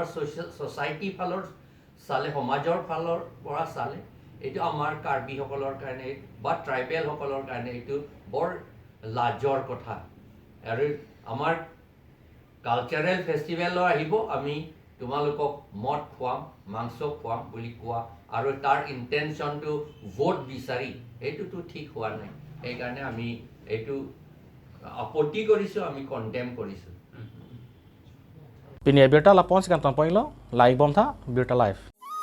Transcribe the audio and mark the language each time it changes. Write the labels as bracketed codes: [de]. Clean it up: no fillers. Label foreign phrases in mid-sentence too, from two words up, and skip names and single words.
[as] ছ'চাইটি ফালৰ চালে সমাজৰ ফালৰ পৰা চালে এইটো আমাৰ কাৰ্বিসকলৰ কাৰণে বা ট্ৰাইবেলসকলৰ কাৰণে এইটো বৰ লাজৰ কথা আৰু আমাৰ [en] cultural festival [as] আহিব আমি তোমালোকক মদ খুৱাম মাংস খুৱাম বুলি কোৱা আৰু তাৰ ইণ্টেনশ্যনটো ভোট বিচাৰি এইটোতো ঠিক হোৱা নাই সেইকাৰণে আমি এইটো আপত্তি কৰিছোঁ আমি কণ্ডেম কৰিছোঁ [mjw] Pini Birta Lapons kan tampoi lo, live bomb tha, Birta live.